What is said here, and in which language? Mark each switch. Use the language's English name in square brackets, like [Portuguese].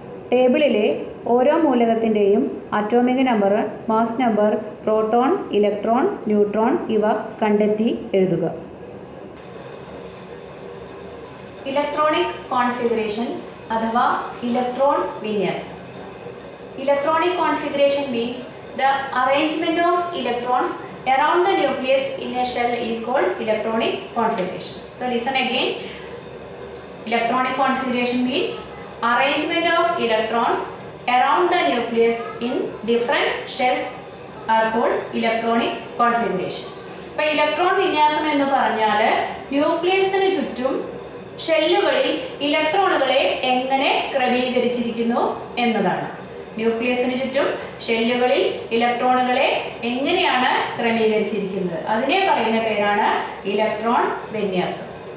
[Malayalam] ടേബിളിലെ ഓരോ മൂലകത്തിൻ്റെയും atomic number, mass number, proton, electron, neutron ഇവ കണ്ടെത്തി എഴുതുക. ഇലക്ട്രോണിക് കോൺഫിഗറേഷൻ അഥവാ ഇലക്ട്രോൺ വിന്യാസം. [English] Electronic configuration means the arrangement of electrons around the nucleus in a shell is called electronic configuration. So listen again. Electronic configuration means arrangement of electrons around the nucleus in different shells are called electronic configuration. [Malayalam] അപ്പോൾ electron വിന്യാസം എന്ന് പറഞ്ഞാൽ ന്യൂക്ലിയസിന് ചുറ്റും ഷെല്ലുകളിൽ ഇലക്ട്രോണുകളെ എങ്ങനെ ക്രമീകരിച്ചിരിക്കുന്നു എന്നതാണ്. ന്യൂക്ലിയസിന് ചുറ്റും ഷെല്ലുകളിൽ ഇലക്ട്രോണുകളെ എങ്ങനെയാണ് ക്രമീകരിച്ചിരിക്കുന്നത്, അതിനെ പറയുന്ന പേരാണ് ഇലക്ട്രോൺ വിന്യാസം.